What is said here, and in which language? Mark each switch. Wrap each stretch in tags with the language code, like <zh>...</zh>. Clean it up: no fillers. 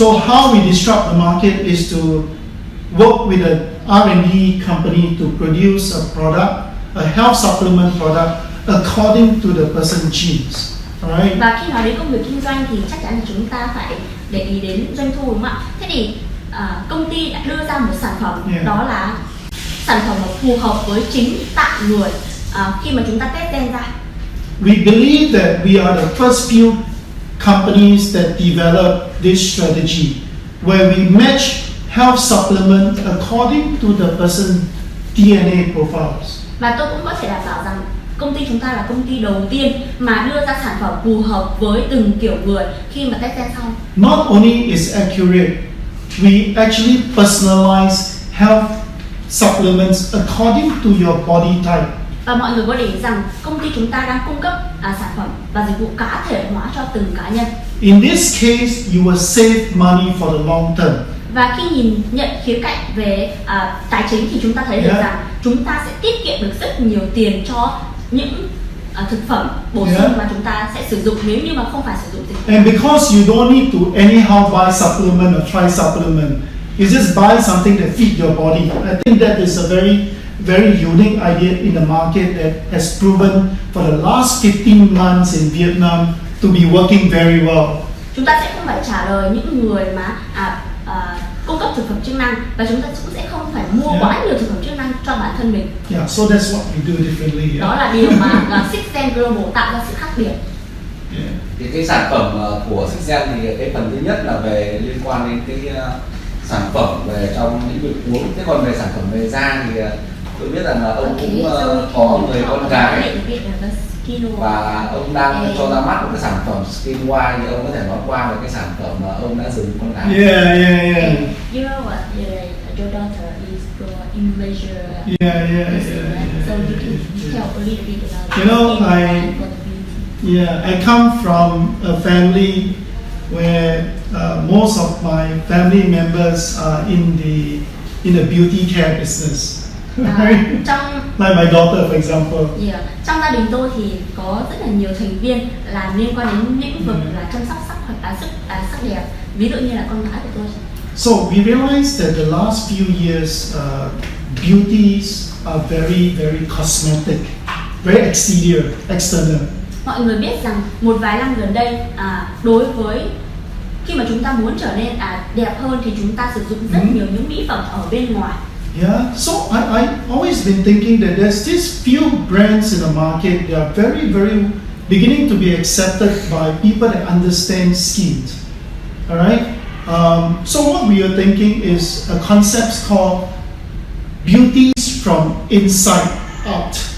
<en>So how we disrupt the market is to work with an R&D company to produce a product, a health supplement product according to the person's genes. Alright?</en> <vi>Và khi nói đến công việc kinh doanh thì chắc chắn là chúng ta phải để ý đến doanh thu, đúng không ạ? Thế thì công ty đã đưa ra một sản phẩm, đó là sản phẩm phù hợp với chính tại người khi mà chúng ta test gen ra.</vi> <en>We believe that we are the first few companies that develop this strategy, where we match health supplement according to the person's DNA profiles.</en> <vi>Và tôi cũng có thể đảm bảo rằng công ty chúng ta là công ty đầu tiên mà đưa ra sản phẩm phù hợp với từng kiểu người khi mà test gen xong.</vi> <en>Not only is accurate, we actually personalize health supplements according to your body type.</en> <vi>Và mọi người có để ý rằng công ty chúng ta đang cung cấp sản phẩm và dịch vụ cá thể hóa cho từng cá nhân.</vi> <en>In this case, you will save money for the long term.</en> <vi>Và khi nhìn nhận khía cạnh về tài chính thì chúng ta thấy được rằng chúng ta sẽ tiết kiệm được rất nhiều tiền cho những thực phẩm bổ sung mà chúng ta sẽ sử dụng nếu như mà không phải sử dụng dịch vụ.</vi> <en>And because you don't need to anyhow buy supplement or try supplement, you just buy something that fit your body. I think that is a very unique idea in the market that has proven for the last 15 months in Vietnam to be working very well.</en> <vi>Chúng ta sẽ không phải trả lời những người mà cung cấp thực phẩm chức năng, và chúng ta cũng sẽ không phải mua quá nhiều thực phẩm chức năng cho bản thân mình.</vi> <en>Yeah, so that's what we do differently.</en> <vi>Đó là điều mà 6Gen Global tạo ra sự khác biệt. Thì cái sản phẩm của 6Gen thì cái phần thứ nhất là về liên quan đến cái sản phẩm về trong lĩnh vực uống. Thế còn về sản phẩm về da thì tôi biết rằng là ông cũng có người con gái.</vi> <en>Skin White.</en> <vi>Và ông đang cho ra mắt một cái sản phẩm Skin White, thì ông có thể nói qua về cái sản phẩm mà ông đã dùng con gái.</vi> <en>Yeah. And you know what? Your daughter is in major. Yeah. So you can tell a little bit about You know, Skin White for the beauty. Yeah, I come from a family where most of my family members are in the beauty care business. Right? Like my daughter, for example. Yeah.</en> <vi>Trong gia đình tôi thì có rất là nhiều thành viên làm liên quan đến lĩnh vực là chăm sóc sắc hoặc sắc đẹp. Ví dụ như là con gái của tôi.</vi> <en>So we realized that the last few years, beauties are very, very cosmetic, very external.</en> <vi>Mọi người biết rằng một vài năm gần đây, đối với khi mà chúng ta muốn trở nên đẹp hơn thì chúng ta sử dụng rất nhiều những mỹ phẩm ở bên ngoài.</vi> <en>Yeah, so I always been thinking that there's these few brands in the market that are very, very beginning to be accepted by people that understand skin. All right. So what we are thinking is a concept called beauties from inside out.</en>